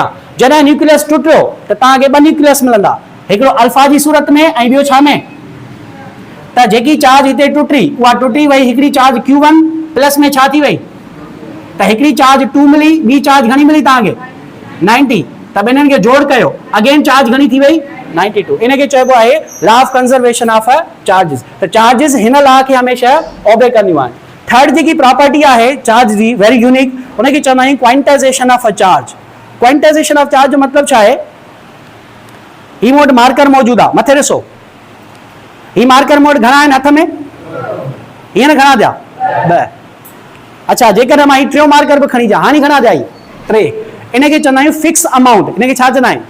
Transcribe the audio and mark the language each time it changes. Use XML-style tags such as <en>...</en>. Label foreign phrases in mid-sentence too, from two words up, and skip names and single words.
<sd>जॾहिं न्यूक्लियस टुटियो त तव्हांखे ॿ न्यूक्लियस मिलंदा, हिकिड़ो अल्फा जी सूरत में ऐं ॿियो छा में? त जेकी चार्ज हिते टुटी उहा टुटी वई, हिकिड़ी चार्ज Q1 प्लस में छा थी वई? त हिकिड़ी चार्ज 2 मिली, ॿी चार्ज घणी मिली तव्हांखे? 90। त ॿिन्हिनि खे जोड़ कयो, अगेन चार्ज घणी थी वई? 92। इनखे चइबो आहे</sd> <en>law of conservation of charges.</en> <sd>त चार्जिस हिन लॉ खे हमेशह ओबे कंदियूं आहिनि। थर्ड जेकी प्रॉपर्टी आहे चार्ज जी</sd> <en>very unique,</en> <sd>उनखे चवंदा आहियूं</sd> <en>quantization of a charge. quantization of charge</en> <sd>जो मतिलबु छा आहे? ही मूं वटि मार्कर मौजूदु आहे, मथे ॾिसो। ही मार्कर मूं वटि घणा आहिनि हथ में? हीअं न घणा थिया? 2। अच्छा, जेकॾहिं मां ही टियों मार्कर बि खणी अचां, हाणे घणा थिया? 3। इनखे चवंदा आहियूं</sd> <en>fix amount.</en> <sd>इनखे छा चवंदा आहियूं?</sd>